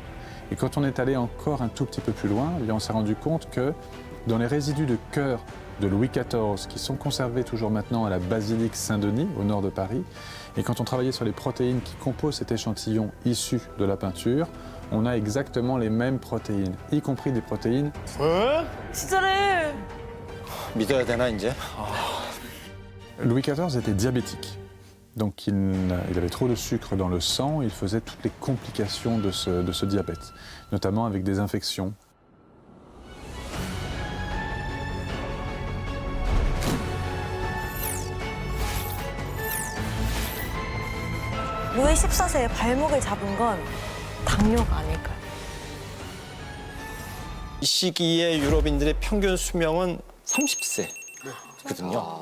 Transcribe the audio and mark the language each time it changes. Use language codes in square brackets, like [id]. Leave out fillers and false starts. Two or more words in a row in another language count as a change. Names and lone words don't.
[fr] Et quand on est allé encore un tout petit peu plus loin, eh bien, on s'est rendu compte que dans les résidus de cœur de Louis XIV qui sont conservés toujours maintenant à la basilique Saint-Denis au nord de Paris, et quand on travaillait sur les protéines qui composent cet échantillon issu de la peinture, on a exactement les mêmes protéines, y compris des protéines [ko] 진짜래. 믿어야 되나 이제? [fr] Louis XIV était diabétique, donc il avait trop de sucre dans le sang, il faisait toutes les complications de ce diabète, notamment avec des infections. [ko] 루이 14세의 발목을 잡은 건 당뇨가 아닐까요? 이 시기에 유럽인들의 평균 수명은 30세거든요.